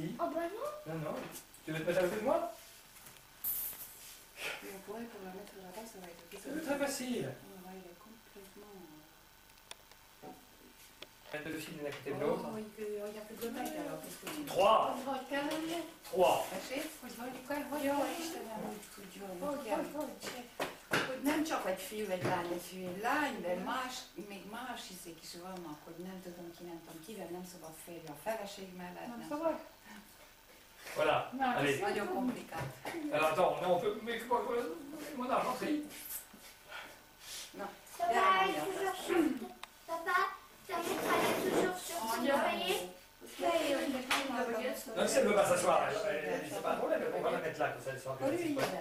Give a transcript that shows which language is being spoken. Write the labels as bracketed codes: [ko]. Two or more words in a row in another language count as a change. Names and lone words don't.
[fr] Oh bah non. Non. Tu veux te mettre à côté de moi? Et on pourrait pour la mettre là-bas, ça va être C'est très facile. On va aller complètement... Mettre le fil l'un à côté de l'autre. Oh, il y a plus de mec alors, qu'est-ce que tu... 3. 3. [hu] Jó, Istenem, úgy tudjon, hogy nem csak egy fiú, egy lány, de még más izék is vannak, hogy nem tudom kivel nem szabad férni a feleség mellett. Nem szabad? [fr] Voilà. Allez. [hu] Nagyon komplikált. [fr] Alors attends, on peut. Mais mon argenterie. Na, Ça va aller toujours sur... Papa, ça va aller toujours sur ce voyez. Non, si elle ne veut pas s'asseoir, c'est pas un problème, on va la mettre là, comme ça elle sera plus facile.